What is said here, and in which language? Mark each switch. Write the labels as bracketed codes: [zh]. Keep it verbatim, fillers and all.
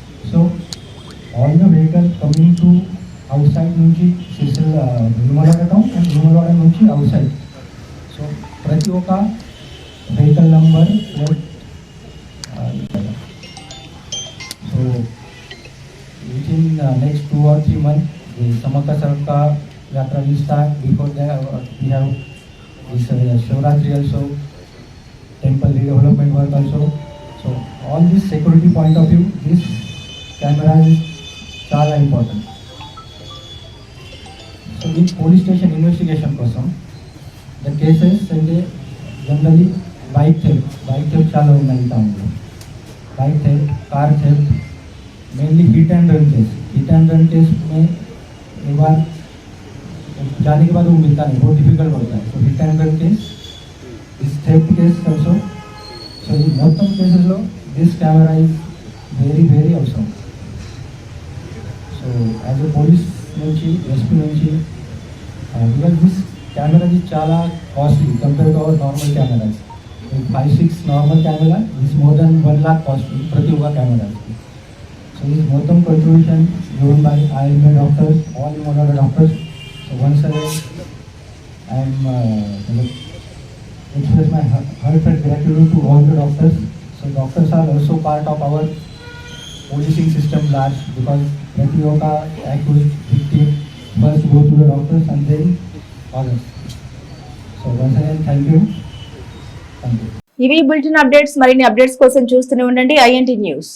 [en] So all the vehicle coming to outside నుంచి Sircilla Vemulawada town and Vemulawada నుంచి outside. So [te] ప్రతి ఒక్క [en] Vehicle number plate, so with in next two or three month Sammakka Sarakka Yatra will start. Before that, uh, we have this uh, Shivratri also, temple redevelopment work also. So, all this security point of view, this camera is chala important. So, in police station investigation [te] కోసం the cases అంటే generally bike theft bike theft చాలా ఉన్నాయి టౌన్లో. [en] Bike theft, car theft, mainly hit and run case. [hi] Hit and run case में एक बार जाने के बाद वो मिलता नहीं, बहुत डिफिकल्ट होता है. [en] तो hit and run case इस theft case also. So [te] ఈ మొత్తం కేసెస్లో [en] This camera is very very అవసరం. So as a police నుంచి, SP నుంచి, because this cameras is చాలా costly compare to our normal cameras. Five six normal camera is more than one lakh costly ప్రతి ఒక్క కెమెరాస్కి. So ఈ మొత్తం contribution given by IMA doctors, all involved doctors. So once again I'm express my heartfelt gratitude to all the doctors. So doctors are also part of our policing system large, because every accused victim first go to the doctors and then others. So once again, thank you. Thank you. [te] ఇవి bulletin updates. మరిన్ని updates కోసం చూస్తూనే ఉండండి INT news.